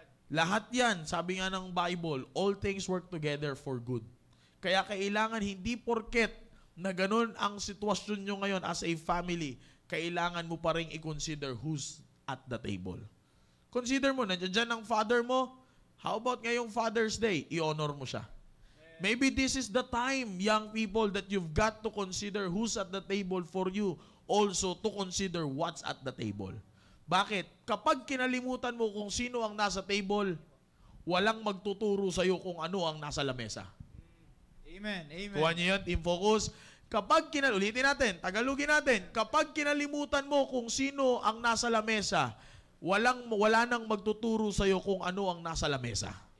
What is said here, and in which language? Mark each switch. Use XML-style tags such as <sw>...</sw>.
<tl>Lahat yan, sabi nga ng Bible,</tl> <en>all things work together for good.</en> <tl>Kaya kailangan hindi porket na ganun ang sitwasyon nyo ngayon</tl> <en>as a family,</en> <tl>kailangan mo pa rin i-consider</tl> <en>who's at the table.</en> <tl>Consider mo, nandiyan dyan ang father mo.</tl> <en>How about ngayong Father's Day?</en> <tl>I-honor mo siya.</tl> <en>Maybe this is the time, young people, that you've got to consider who's at the table for you. Also, to consider what's at the table.</en> <tl>Bakit? Kapag kinalimutan mo kung sino ang nasa table, walang magtuturo sa'yo kung ano ang nasa lamesa. Amen. Amen. Kuha niyo yan, team focus. Kapag ulitin natin, tagalugin natin, kapag kinalimutan mo kung sino ang nasa lamesa, wala nang magtuturo sa'yo kung ano ang nasa lamesa.</tl>